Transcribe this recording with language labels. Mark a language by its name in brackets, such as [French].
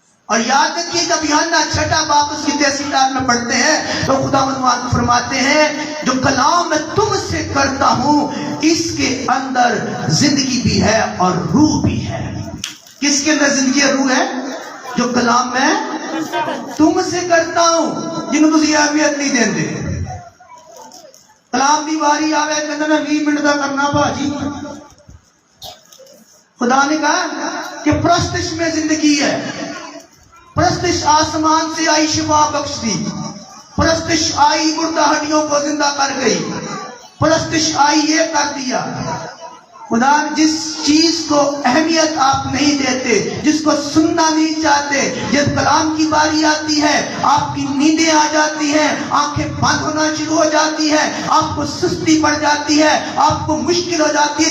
[Urdu] اور یاد رکھیے جب یوحنا چھٹا باب اس کی 33 آیت میں پڑھتے ہیں تو خداوند فرماتے ہیں جو کلام میں تم سے کرتا ہوں اس کے اندر زندگی بھی ہے اور روح بھی ہے۔ کس کے اندر زندگی اور روح ہے؟ جو کلام میں تم سے کرتا ہوں [Punjabi] جنہوں تسی اہمیت نہیں دیندے. کلام دی واری آوے کہندے نے 20 منٹ دا کرنا بھاجی. [Urdu] خدا نے کہا کہ پرستش میں زندگی ہے. پرستش آسمان سے آئی شفا بخش دی. پرستش آئی مردہ ہڈیوں کو زندہ کر گئی. پرستش آئی یہ کر دیا. خدا جس چیز کو اہمیت آپ نہیں دیتے، جس کو سننا نہیں چاہتے، جب کلام کی باری آتی ہے آپ کی نیندیں آ جاتی ہیں، آنکھیں بند ہونا شروع ہو جاتی ہے، آپ کو سستی پڑ جاتی ہے، آپ کو مشکل ہو جاتی ہے.